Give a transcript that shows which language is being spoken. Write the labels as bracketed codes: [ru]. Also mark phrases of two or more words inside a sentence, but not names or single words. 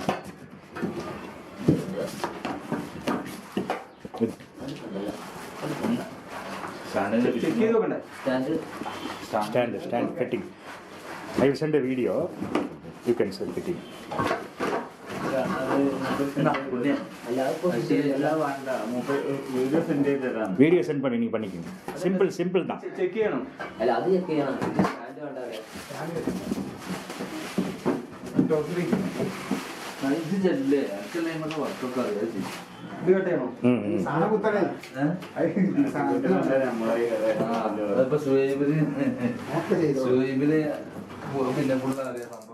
[en] Stand fitting. I will send a video. You can send fitting. Video send [ta] பண்ணி நீ பண்ணிக்கங்க. சிம்பிள் தான். [ml] செக் ചെയ്യണം. അല്ല അത് ചെക്ക് ചെയ്യണം. സ്റ്റാൻഡ് വേണ്ടേ? ടോട്ടലി ഇത് ചെല്ലേ ആക്ച്വലി നമുക്ക് വർക്കൊക്കെ അറിയാം. ഇത് കട്ടയാണോ? സാധനം കുത്തണേ. അതിപ്പോ സുഹൈബിന് പിന്നെ ഫുള്ള് അറിയാം സംഭവം.